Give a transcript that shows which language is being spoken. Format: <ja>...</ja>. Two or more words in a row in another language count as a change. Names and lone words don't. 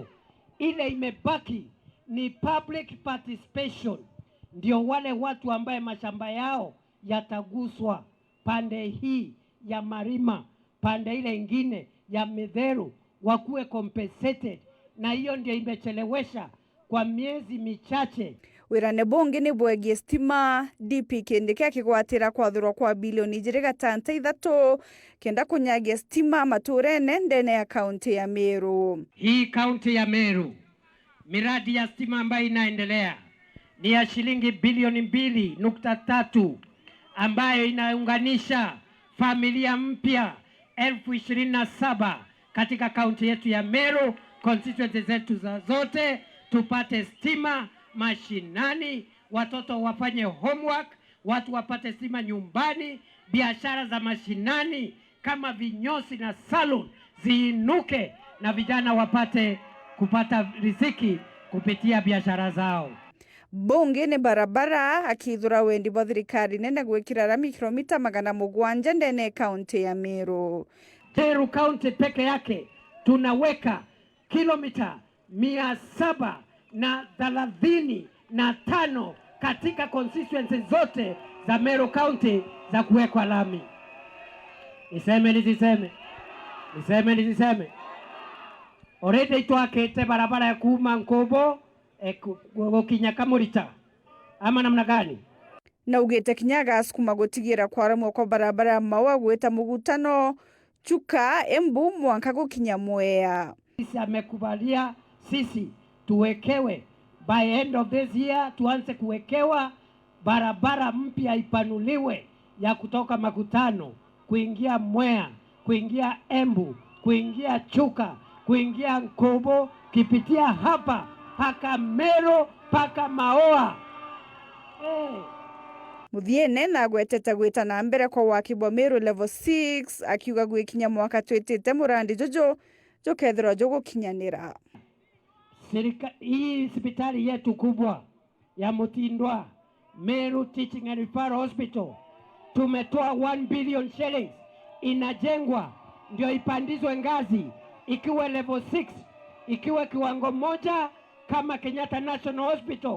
<sw>Ile imebaki ni</sw> <en>public participation.</en> <sw>Ndio wale watu ambaye mashamba yao yataguswa pande hii ya Marima, pande ile ingine ya Metheru wakuwe compensated, na hiyo ndio imechelewesha kwa miezi michache.</sw> <mer>Wirane bunge ni bwegie stima DP Kindiki akigwatira kwathurwa kwa bilioni 6.6 kenda kunyagia stima maturene ndene ya kaunti ya Meru.</mer> <sw>Hii kaunti ya Meru miradi ya stima ambayo inaendelea ni ya shilingi bilioni 2.3 ambayo inaunganisha familia mpya 27,000 katika kaunti yetu ya Meru, constituency zetu zote tupate stima mashinani, watoto wafanye homework, watu wapate stima nyumbani, biashara za mashinani kama vinyosi na salon ziinuke na vijana wapate kupata riziki kupitia biashara zao.</sw> <mer>Bunge ni barabara akithura wendi bwa thirikari nene gwikira rami kilomita 700 ndene kaunti ya Meru.</mer> <sw>Meru kaunti peke yake tunaweka kilomita 735 katika constituency zote za Meru kaunti za kuwekwa lami. Niseme.</sw> <mer>Orede itwakete barabara ya kuma Nkobo gokinya Kamurita</mer> <sw>ama namna gani?</sw> <mer>Na ugite kinyaga asukuma gutigira kwaramwo kwa barabara ya Maua gweta mugutano Chuka Embu mwanka gukinya Mwea.</mer> <sw>Sisi amekubalia sisi tuwekewe</sw> <en>by end of this year,</en> <sw>tuanze kuwekewa barabara mpya ipanuliwe ya kutoka Makutano kuingia Mwea, kuingia Embu, kuingia Chuka, kuingia Nkobo, kipitia hapa paka Meru paka Maua.</sw> <mer>Muthiene na agwetete gwita na mbere kwa waki bwa Meru level 6 akiuga gwikinya mwaka twitite murandi jojo jokethirwa jogukinyanira.</mer> <sw>Hii hospitali yetu kubwa ya Mutindwa Meru Teaching and Referral Hospital tumetoa 1</sw> <en>billion shillings,</en> <sw>inajengwa ndio ipandizwe ngazi ikiwa level 6, ikiwa kiwango moja kama Kenyatta National Hospital.</sw>